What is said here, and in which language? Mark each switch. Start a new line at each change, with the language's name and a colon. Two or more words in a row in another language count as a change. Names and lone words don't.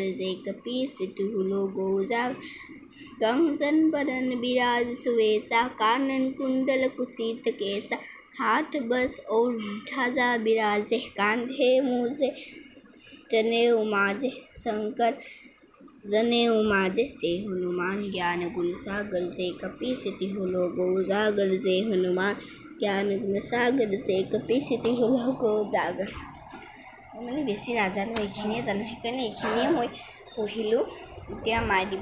Awadhi: जय कपीसति लोको जागर कंचन बरन विराज सुवेशा कानन कुंडल कुशीत केसा हाथ बस और ध्वजा विराजे कांधे मूसे जनेऊ माजे शंकर जनेऊ माजे श्री हनुमान ज्ञान गुण सागर जय कपीसति लोको जागर जय हनुमान ज्ञान गुण सागर जय कपीसति लोको जागर।
Assamese: মানে বেছি নাজানো, এইখিনিয়ে জানো, সেইকাৰণে এইখিনিয়ে মই পঢ়িলোঁ। এতিয়া মায়ে দিব।